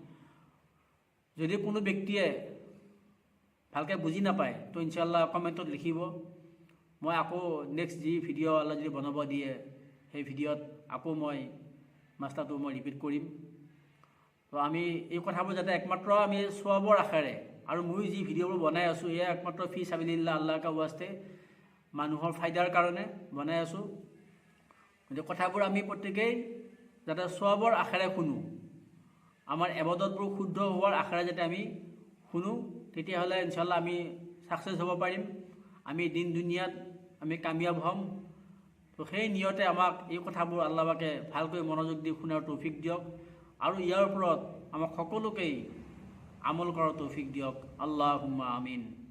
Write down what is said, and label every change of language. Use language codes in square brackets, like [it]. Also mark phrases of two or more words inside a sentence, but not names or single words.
[as] যদি কোনো ব্যক্তিয়ে ভালকৈ বুজি নাপায়, তো ইনশাআল্লাহ কমেণ্টত লিখিব। মই আকৌ নেক্সট যি ভিডিঅ' আল্লাহ যদি বনাব দিয়ে, সেই ভিডিঅ'ত আকৌ মই মাছলাটো মই ৰিপিট কৰিম। তো আমি এই কথাবোৰ যাতে একমাত্ৰ আমি সওয়াবৰ আশাৰে, আৰু মই যি ভিডিঅ'বোৰ বনাই আছোঁ, এয়া একমাত্ৰ [ar] في سبيل الله, [ur] اللہ کا واسطے, [as] মানুহৰ ফাইদাৰ কাৰণে বনাই আছোঁ। গতিকে কথাবোৰ আমি প্ৰত্যেকেই যাতে সওয়াবৰ আশাৰে শুনো, আমাৰ ইবাদতবোৰ শুদ্ধ হোৱাৰ আশাৰে যাতে আমি শুনো, তেতিয়াহ'লে ইনশাআল্লাহ আমি ছাকচেছ হ'ব পাৰিম, আমি দিন দুনিয়াত আমি কামিয়াব হ'ম। তো সেই নিয়তে আমাক এই কথাবোৰ আল্লাহ পাকে ভালকৈ মনোযোগ দি শুনাৰ তৌফিক দিয়ক, আৰু ইয়াৰ ওপৰত আমাক সকলোকেই আমল কৰাৰ তৌফিক দিয়ক। [ar] اللهم آمين.